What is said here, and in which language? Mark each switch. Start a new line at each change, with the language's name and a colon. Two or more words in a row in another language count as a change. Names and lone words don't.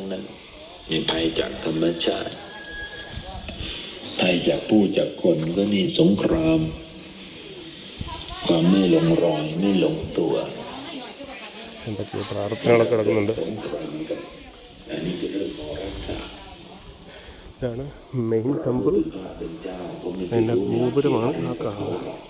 Thai: นั้นมีภัยจากธรรมชาติภัยจากผู้จากคนก็นี่สงครามความไม่ลงรอยไม่ลงตัว
Malayalam: എന്തൊക്കെയോ പ്രാർത്ഥനകളൊക്കെ നടക്കുന്നുണ്ട്. ഇതാണ്
English: main temple.
Malayalam: അതിൻ്റെ ഗോപുരമാണ് ആ കാണുന്നത്.